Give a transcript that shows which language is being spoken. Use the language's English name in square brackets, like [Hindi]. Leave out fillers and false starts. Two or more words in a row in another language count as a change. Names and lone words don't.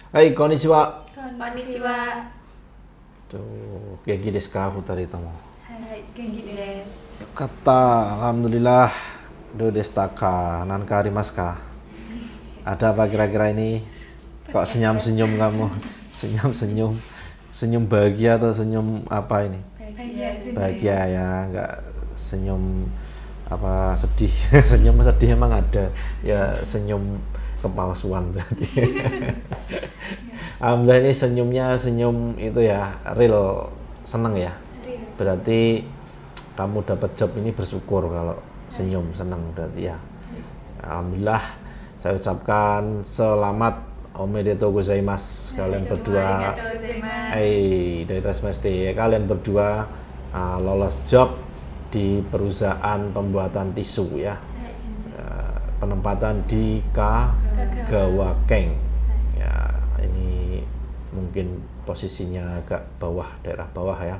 [Japanese] はい、こんにちは。こんにちは。元気ですか、二人とも。はい、元気です。よかった、alhamdulillah. どうでしたか、なんかありますか? [Indonesian] Ada apa kira-kira ini? Kok senyum-senyum kamu? Senyum-senyum. Senyum bahagia atau senyum apa ini? Bahagia ya, enggak senyum apa sedih. Senyum sedih emang ada. Ya senyum kepalsuan berarti. Alhamdulillah ini senyumnya senyum itu ya real, seneng ya. Berarti kamu dapat job ini bersyukur kalau senyum seneng berarti ya. Alhamdulillah saya ucapkan selamat [Japanese] おめでとうございます [Indonesian] kalian berdua. Kalian berdua lolos job di perusahaan pembuatan tisu ya. Penempatan di Kagawa Keng. Ya, ini mungkin posisinya agak bawah, daerah bawah ya.